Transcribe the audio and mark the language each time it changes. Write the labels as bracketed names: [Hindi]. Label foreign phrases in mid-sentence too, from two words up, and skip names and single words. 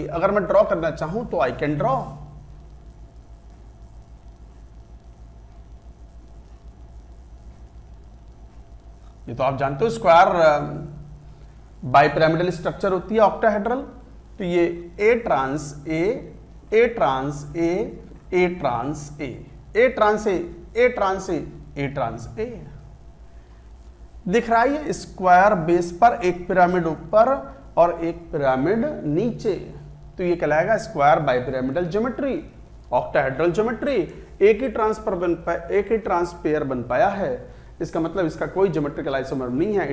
[Hindi] अगर मैं ड्रॉ करना चाहूं तो [English] I can draw. [Hindi] ये तो आप जानते हो [English] square bipyramidal structure [Hindi] होती है ऑक्टाहेड्रल। तो ये A ट्रांस A, A ट्रांस A, A ट्रांस A, A ट्रांस A, A ट्रांस A, A ट्रांस A। दिख रहा है स्क्वायर बेस पर एक पिरामिड ऊपर और एक पिरामिड नीचे, तो ये कहलाएगा [English] square bipyramidal geometry, octahedral geometry. [Hindi] एक ही ट्रांसपेयर बन पाया है, इसका मतलब इसका कोई [English] geometrical isomer [Hindi] नहीं है।